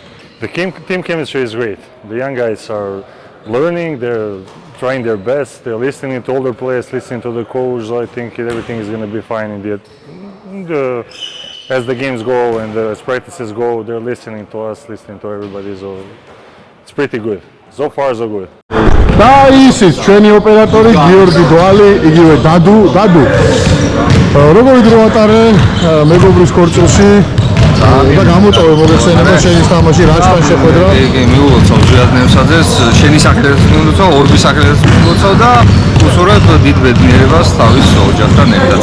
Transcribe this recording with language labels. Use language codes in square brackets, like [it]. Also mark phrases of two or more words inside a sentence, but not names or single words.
[en] The team chemistry is great. The young guys are learning. They're trying their best. They're listening to older players, listening to the coach. So I think everything is going to be fine as the games go and as practices go. They're listening to us, listening to everybody. So it's pretty good. So far, so good. [ka] და ისიც ჩვენი ოპერატორი გიორგი დვალი, იგივე დადუ. როგორი დრო ატარე მეგობრის ქორწილში და გამოტოვე მოგეხსენება შენი თამაში რაჩთან შეხვედრა? მიულოცავ ზვიადნევსაძეს, შენი საქმეებს მიულოცავ, ორბის საქმეებს მიულოცავ და უსურვებ დიდ ბედნიერებას თავის ოჯახთან ერთად.